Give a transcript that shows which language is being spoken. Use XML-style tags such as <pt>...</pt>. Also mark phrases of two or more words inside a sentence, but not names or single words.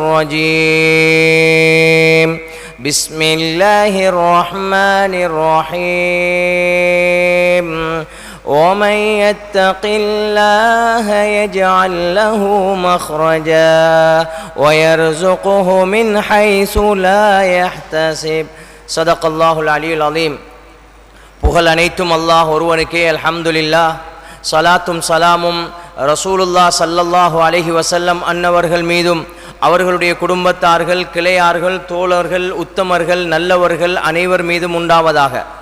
<ar>الرجيم بسم الله الرحمن الرحيم ومن يتق الله يجعل له مخرجا ويرزقه من حيث لا يحتسب صدق الله العلي العظيم.</ar> <ta>புகழ் அனைத்தும் அல்லாஹ் ஒருவனுக்கே. அல்ஹம்துலில்லாஹ். ஸலாத்தும் ஸலாமும்</ta> <ar>رسول الله صلى الله عليه وسلم</ar> <ta>அன்னவர்கள் மீதும் அவர்களுடைய குடும்பத்தார்கள், கிளையார்கள், தோழர்கள், உத்தமர்கள், நல்லவர்கள் அனைவர் மீதும் உண்டாவதாக.</ta>